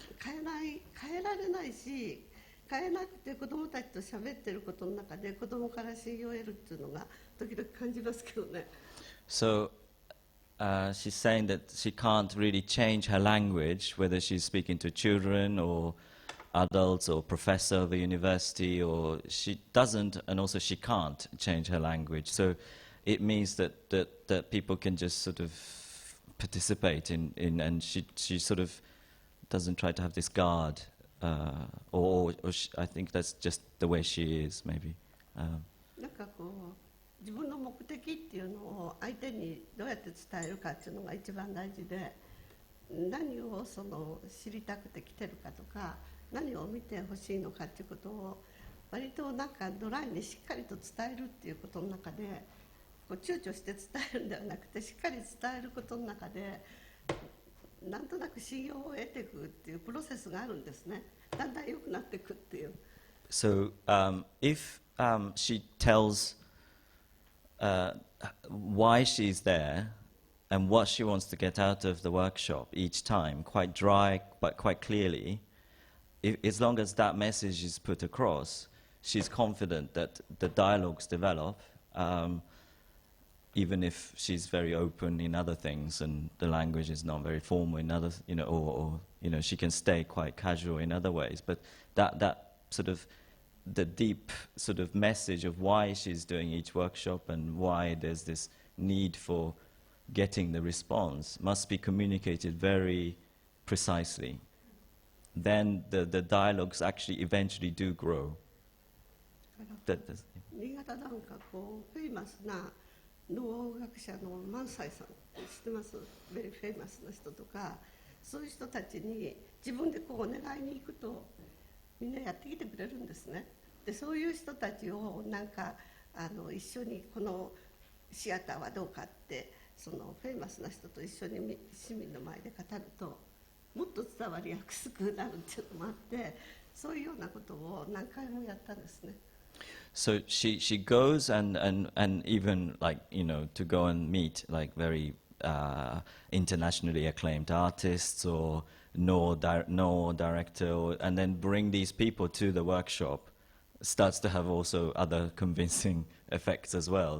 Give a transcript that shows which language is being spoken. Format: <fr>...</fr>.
<ja>変えられないし、変えなくて子どもたちと喋ってることの中で子どもから信用を得るっていうのが時々感じますけどね。</ja> <en>So she's saying that she can't really change her language, whether she's speaking to children or adults or professor of a university, or she doesn't, and also she can't change her language. So it means that people can just sort of participate in and she sort of doesn't try to have this guard, or I think that's just the way she is, maybe.</en> <ja>なんかこう自分の目的っていうのを相手にどうやって伝えるかっていうのが一番大事で、何を知りたくて来てるかとか、何を見てほしいのかっていうことを割となんかドライにしっかりと伝えるっていうことの中で、こう躊躇して伝えるんではなくて、しっかり伝えることの中でなんとなく信用を得ていくっていうプロセスがあるんですね。だんだん良くなっていくっていう。</ja> <en>So if she tells why she's there and what she wants to get out of the workshop each time, quite dry but quite clearly, as long as that message is put across, she's confident that the dialogues develop, even if she's very open in other things and the language is not very formal in other, or she can stay quite casual in other ways. But that sort of the deep sort of message of why she's doing each workshop and why there's this need for getting the response must be communicated very precisely. Then the dialogues actually eventually do grow.</en> <ja>新潟なんかこうフェイマスな農学者の萬斎さん知ってます？</ja> <en>ベリーフェイマス</en> <ja>な人とか、そういう人たちに自分でこうお願いに行くとみんなやってきてくれるんですね。でそういう人たちをなんか一緒にこのシアターはどうかってそのフェイマスな人と一緒に市民の前で語るともっと伝わりやすくなるっていうのもあって、そういうようなことを何回もやったんですね。</ja> <en>So she goes and even to go and meet like very internationally acclaimed artists or no director, and then bring these people to the workshop starts to have also other convincing effects as well.</en>